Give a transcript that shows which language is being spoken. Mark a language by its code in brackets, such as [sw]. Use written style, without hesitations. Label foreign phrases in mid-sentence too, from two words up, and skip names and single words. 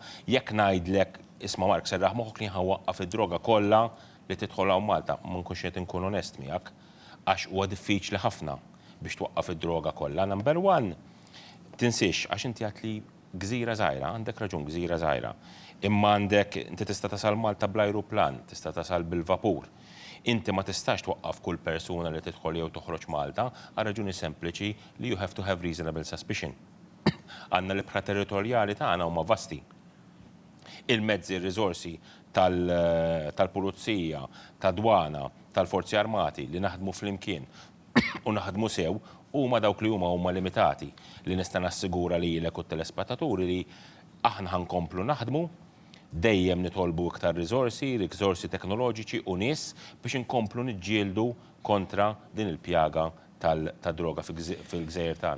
[mt] Jekk ngħidlek isma' Mark serraħ moħħok li ħawaqqaf id-droga kollha li tidħol hawn Malta, ma nkunx qed inkun onest miegħek għax huwa diffiċli ħafna biex twaqqaf id-droga kollha. [en] Number one, [mt] tinsiex għax inti għad li gżira żgħira, għandek raġun gżira żgħira. Imma għandek, inti tista' tasal Malta bl-ajruplan, tista' tasal bil-vapur. Inti ma tistax twaqqaf kull persuna li tidħol jew toħroġ Malta għal raġuni sempliċi li [en] you have to have reasonable suspicion. [mt] Għandna l-ibħra territorjali tagħna huma vasti. Il-mezzi, ir-riżorsi tal-pulizija, tad-dwana, tal-forzi armati li naħdmu flimkien u naħdmu sew huma dawk li huma limitati li nista' nassigura lilek u t-telespettaturi li aħna ħankomplu naħdmu dejjem nitolbu iktar riżorsi teknoloġiċi u nies biex inkomplu niġġieldu kontra din il-pjaga tad-droga fil-gżejjer tagħna.